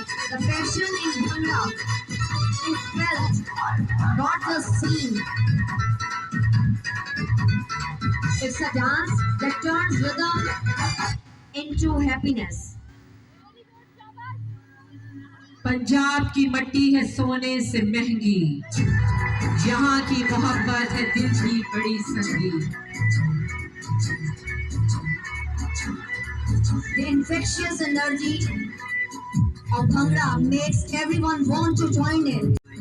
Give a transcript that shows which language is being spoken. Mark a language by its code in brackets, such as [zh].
[en] The passion in Bhangra is felt, not just seen. It's a dance that turns rhythm into happiness. [hi] Punjab की मिट्टी है सोने से महंगी, यहाँ की मोहब्बत है दिल की बड़ी संगी। [en] The infectious energy of Bhangra makes everyone want to join in.